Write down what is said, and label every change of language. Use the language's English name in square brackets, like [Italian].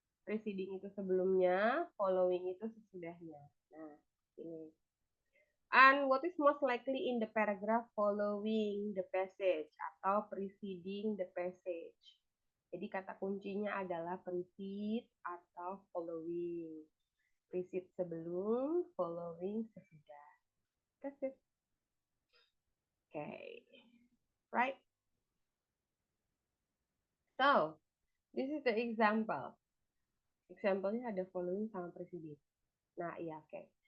[Indonesian] Preceding itu sebelumnya, following itu sesudahnya. Nah, ini. [English] And what is most likely in the paragraph following the passage atau preceding the passage? [Indonesian] Jadi kata kuncinya adalah precede atau following. [English] Precede sebelum, following sesudah. That's it. Okay. Right? So, this is the example. [Indonesian] Example-nya ada following sama preceding. Nah, iya, oke.